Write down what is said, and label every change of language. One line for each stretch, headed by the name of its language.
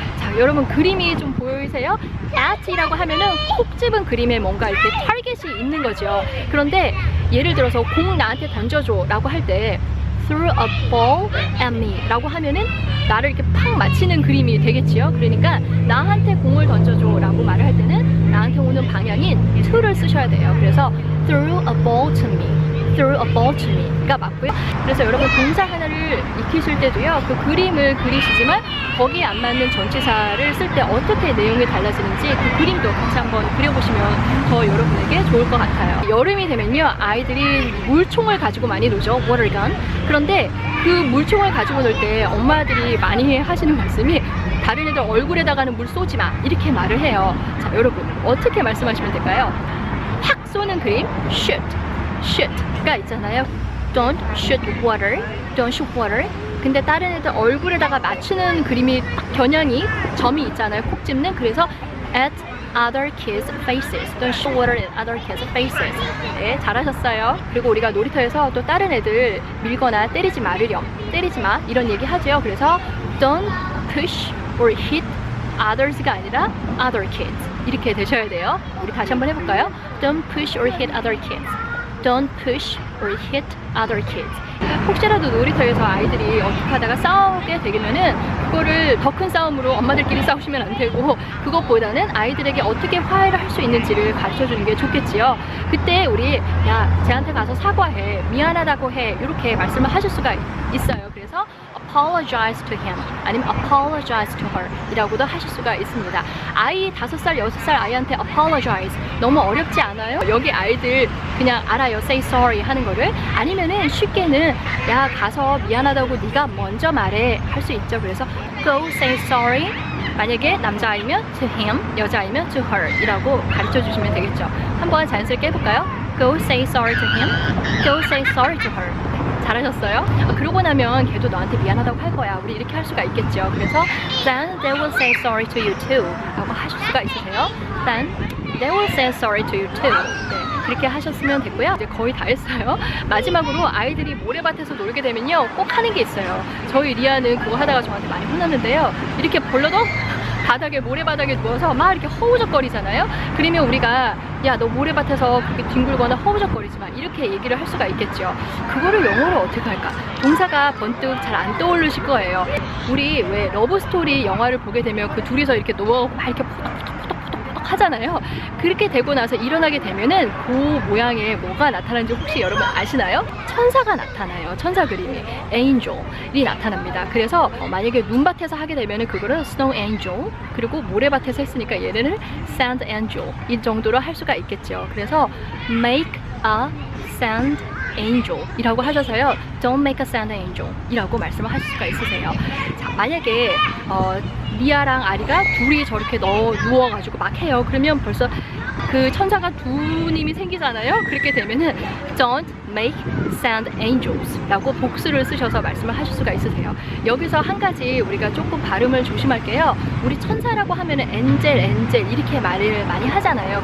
Korean: 자, 여러분 그림이 좀 보이세요? at이라고 하면은 콕 집은 그림에 뭔가 이렇게 타겟이 있는 거죠. 그런데 예를 들어서 공 나한테 던져줘 라고 할 때
English: throw a ball at me
Korean: 라고 하면은 나를 이렇게 팍 맞히는 그림이 되겠지요. 그러니까 나한테 공을 던져줘 라고 말을 할 때는 나한테 오는 방향인 to를 쓰셔야 돼요.
English: 그래서 throw a ball to me, throw a ball to me가
Korean: 맞고요. 그래서 여러분 동사 하나를 익히실 때도요, 그 그림을 그리시지만 거기에 안 맞는 전치사를 쓸 때 어떻게 내용이 달라지는지 그 그림도 같이 한번 그려보시면 더 여러분에게 좋을 것 같아요. 여름이 되면요, 아이들이 물총을 가지고 많이 놀죠.
English: water gun.
Korean: 그런데 그 물총을 가지고 놀 때 엄마들이 많이 하시는 말씀이 다른 애들 얼굴에다가는 물 쏘지 마 이렇게 말을 해요. 자, 여러분 어떻게 말씀하시면 될까요? 확 쏘는 그림 shoot가 있잖아요.
English: don't shoot water, don't shoot water.
Korean: 근데 다른 애들 얼굴에다가 맞추는 그림이 딱 겨냥이 점이 있잖아요. 콕 집는.
English: 그래서 at other kids' faces, don't shoot water at other kids' faces.
Korean: 네, 잘하셨어요. 그리고 우리가 놀이터에서 또 다른 애들 밀거나 때리지 마르렴, 때리지 마 이런 얘기 하죠.
English: 그래서 don't push or hit others가 아니라 other kids
Korean: 이렇게 되셔야 돼요. 우리 다시 한번 해볼까요?
English: Don't push or hit other kids. Don't push or hit other kids.
Korean: 혹시라도 놀이터에서 아이들이 어떻게 하다가 싸우게 되면은 그거를 더 큰 싸움으로 엄마들끼리 싸우시면 안 되고, 그것보다는 아이들에게 어떻게 화해를 할 수 있는지를 가르쳐 주는 게 좋겠지요. 그때 우리 야 쟤한테 가서 사과해, 미안하다고 해 이렇게 말씀을 하실 수가 있어요. 그래서
English: apologize to him
Korean: 아니면
English: apologize to her
Korean: 이라고도 하실 수가 있습니다. 아이 5살, 6살 아이한테 apologize 너무 어렵지 않아요? 여기 아이들 그냥 알아요.
English: say sorry
Korean: 하는 거를. 아니면은 쉽게는 야 가서 미안하다고 네가 먼저 말해 할 수 있죠. 그래서
English: go say sorry,
Korean: 만약에 남자아이면
English: to him,
Korean: 여자아이면
English: to her
Korean: 이라고 가르쳐 주시면 되겠죠. 한번 자연스럽게 해볼까요?
English: Go say sorry to him, go say sorry to her.
Korean: 잘하셨어요? 그러고 나면 걔도 너한테 미안하다고 할 거야. 우리 이렇게 할 수가 있겠죠.
English: 그래서 then they will say sorry to you too
Korean: 라고 하실 수가 있으세요.
English: then they will say sorry to you too.
Korean: 네, 그렇게 하셨으면 됐고요. 이제 거의 다 했어요. 마지막으로 아이들이 모래밭에서 놀게 되면요 꼭 하는 게 있어요. 저희 리아는 그거 하다가 저한테 많이 혼났는데요. 이렇게 벌러덩 바닥에 모래바닥에 누워서 막 이렇게 허우적거리잖아요. 그러면 우리가 야 너 모래밭에서 그렇게 뒹굴거나 허우적거리지 마 이렇게 얘기를 할 수가 있겠죠. 그거를 영어로 어떻게 할까? 동사가 번뜩 잘 안 떠오르실 거예요. 우리 왜 러브스토리 영화를 보게 되면 그 둘이서 이렇게 누워갖고 막 이렇게 포덕포덕 하잖아요. 그렇게 되고 나서 일어나게 되면은 그 모양에 뭐가 나타나는지 혹시 여러분 아시나요? 천사가 나타나요. 천사 그림이 angel이 나타납니다. 그래서 만약에 눈밭에서 하게 되면은 그거를 snow angel, 그리고 모래밭에서 했으니까 얘네는 sand angel 이 정도로 할 수가 있겠죠.
English: 그래서 make a sand angel
Korean: 이라고 하셔서요,
English: don't make a sand angel 이라고
Korean: 말씀을 하실 수가 있으세요. 자, 만약에 리아랑 아리가 둘이 저렇게 누워가지고 막 해요. 그러면 벌써 그 천사가 두 님이 생기잖아요. 그렇게 되면은
English: don't make sand angels
Korean: 라고 복수를 쓰셔서 말씀을 하실 수가 있으세요. 여기서 한 가지 우리가 조금 발음을 조심할게요. 우리 천사라고 하면은 엔젤 이렇게 말을 많이 하잖아요.